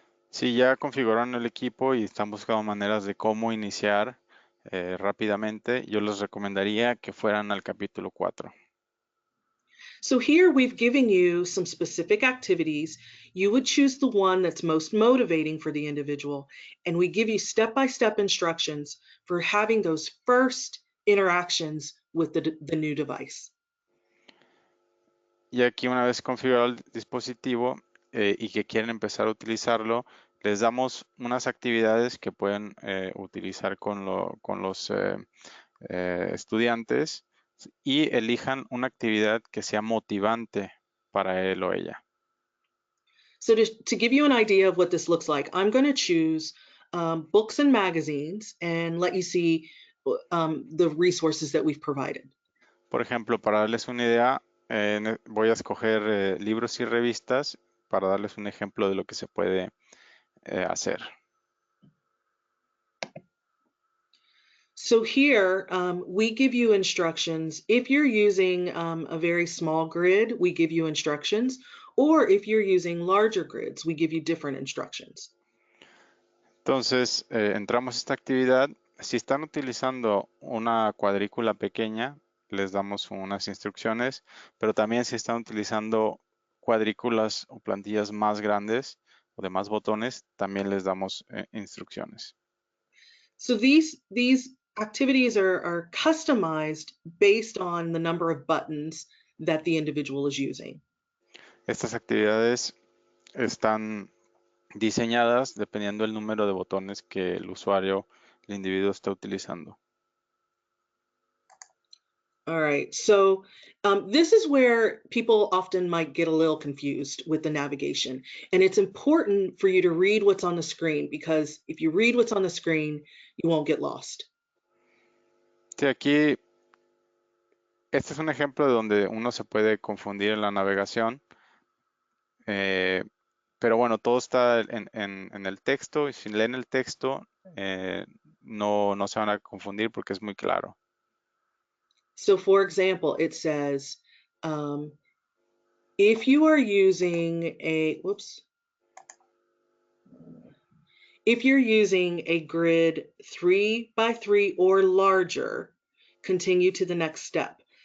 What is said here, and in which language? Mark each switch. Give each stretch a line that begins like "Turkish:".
Spanish: Si ya configuraron el equipo y están buscando maneras de cómo iniciar rápidamente, yo les recomendaría que fueran al capítulo 4.
English: So here we've given you some specific activities. You would choose the one that's most motivating for the individual, and we give you step-by-step instructions for having those first interactions with the new device.
Spanish: Y aquí una vez configurado el dispositivo y que quieren empezar a utilizarlo, les damos unas actividades que pueden utilizar con los estudiantes y elijan una actividad que sea motivante para él o ella.
English: So to give you an idea of what this looks like, I'm going to choose books and magazines and let you see the resources that we've provided.
Spanish: Por ejemplo, para darles una idea, voy a escoger libros y revistas para darles un ejemplo de lo que se puede hacer.
English: So here we give you instructions. If you're using a very small grid, we give you instructions. Or if you're using larger grids, we give you different instructions.
Spanish: Entonces, entramos a esta actividad. Si están utilizando una cuadrícula pequeña, les damos unas instrucciones, pero también si están utilizando cuadrículas o plantillas más grandes o de más botones, también les damos instrucciones.
English: So these activities are customized based on the number of buttons that the individual is using.
Spanish: Estas actividades están diseñadas dependiendo del número de botones que el usuario, el individuo está utilizando.
English: All right, so this is where people often might get a little confused with the navigation. And it's important for you to read what's on the screen because if you read what's on the screen, you won't get lost.
Spanish: Sí, aquí, este es un ejemplo de donde uno se puede confundir en la navegación, pero bueno, todo está en el texto y si leen el texto, no se van a confundir porque es muy claro.
English: So for example, it says, if you are using if you're using a grid 3 by 3 or larger, continue to the next step.